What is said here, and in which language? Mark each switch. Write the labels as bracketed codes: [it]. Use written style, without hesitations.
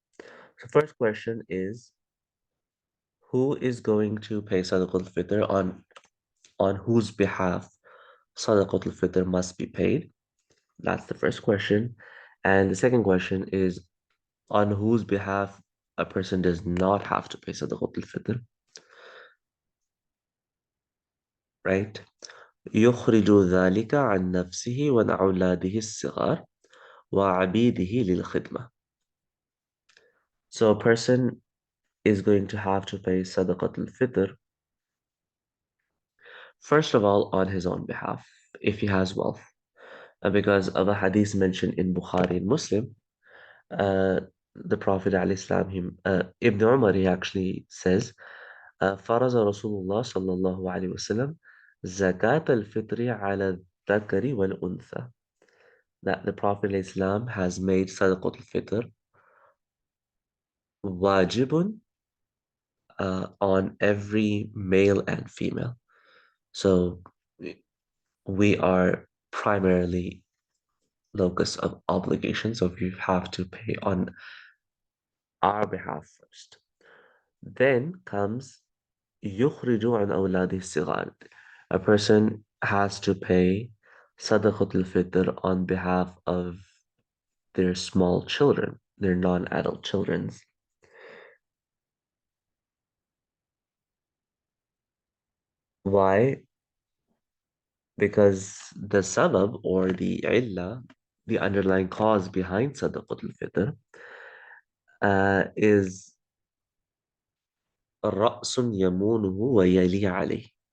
[en] So first question is, who is going to pay Sadaqatul Fitr on whose behalf Sadaqatul Fitr must be paid? That's the first question. And the second question is, on whose behalf a person does not have to pay Sadaqatul Fitr, right? [ar] يخرج ذلك عن نفسه وأولاده الصغار وعبيده للخدمة. [en] So a person is going to have to pay Sadaqatul Fitr, first of all, on his own behalf, if he has wealth. Because of a hadith mentioned in Bukhari and Muslim, the Prophet ﷺ, Ibn Umar, he actually says, [ar] فرض رسول الله صلى الله عليه وسلم زكاة الفطر على الذكر والأنثى. [en] That the Prophet ﷺ has made Sadaqat al-Fitr wajibun on every male and female. So we are primarily locus of obligation, so we have to pay on our behalf first. [ar] Then comes يخرج عن أولاده الصغار. [en] A person has to pay Sadaqat al-Fitr on behalf of their small children, their non-adult children. Why? Because the sabab or the illah, the underlying cause behind Sadaqat al-Fitr, is [ar] رأس يمونه ويلي عليه.